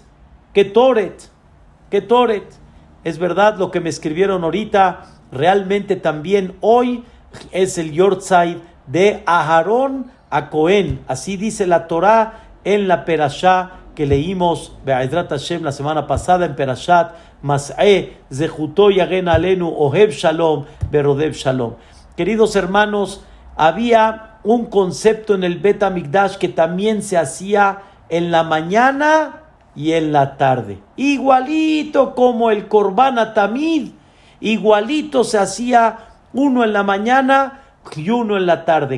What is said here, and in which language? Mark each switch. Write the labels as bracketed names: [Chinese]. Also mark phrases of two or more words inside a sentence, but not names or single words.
[Spanish] Ketoret. Ketoret. Es verdad lo que me escribieron ahorita. Realmente también hoy es el Yortzeit de Aharón a Cohen. Así dice la Torá en la Perashá que leímos [Hebrew] בעזרת השם [Spanish] la semana pasada en Perashat Mas'e [Hebrew] זכותו יגן עלינו אוהב שלום ורודף שלום. [Spanish] Queridos hermanos, había un concepto en el Bet HaMikdash que también se hacía en la mañana y en la tarde. Igualito como el [Hebrew] קרבן התמיד, [Spanish] igualito se hacía uno en la mañana y uno en la tarde.